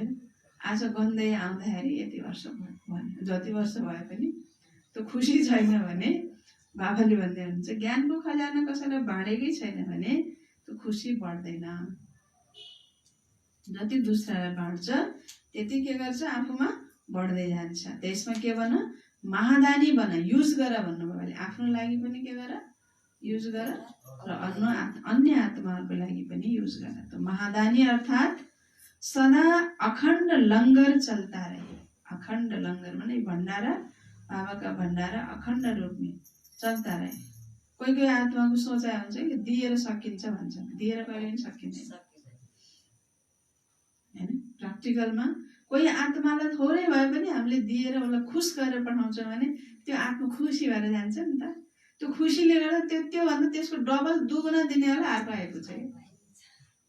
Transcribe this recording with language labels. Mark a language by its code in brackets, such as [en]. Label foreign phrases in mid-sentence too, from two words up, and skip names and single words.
[ne] आज गन्दै आउँदाखेरि यति वर्ष भयो, जति वर्ष भए पनि त्यो खुसी छैन भने बाबाले भन्दै हुनुहुन्छ ज्ञानको खजाना कसैलाई बाँडेकै छैन भने त्यो खुसी बढ्दैन। जति दुसरालाई बाँड्छ त्यति के गर्छ? आफूमा बढ्दै जान्छ। त्यसमा के बना? महादानी बना, युज गर भन्नुभयो। आफ्नो लागि पनि के गर? युज गर, र अन्य आत्माहरूको लागि पनि युज गर। [hi] तो महादानी अर्थात सदा अखण्ड लंगर चलता रहे। अखण्ड लंगर माने भण्डारा, बाबा का भण्डारा अखण्ड रूप में चलता रहे। [ne] कोही कोही आत्माको सोचाइ हुन्छ कि दिएर सकिन्छ भन्छ, दिएर कहिले पनि सकिँदैन हैन। प्र्याक्टिकलमा कोही आत्मालाई थोरै भए पनि हामीले दिएर उसलाई खुश गरेर पठाउँछौँ भने त्यो आत्मा खुसी भएर जान्छ नि त। त्यो खुसीले गर्दा त्यो भन्दा त्यसको डबल दुगुना दिनेवाला अर्को आएको छ।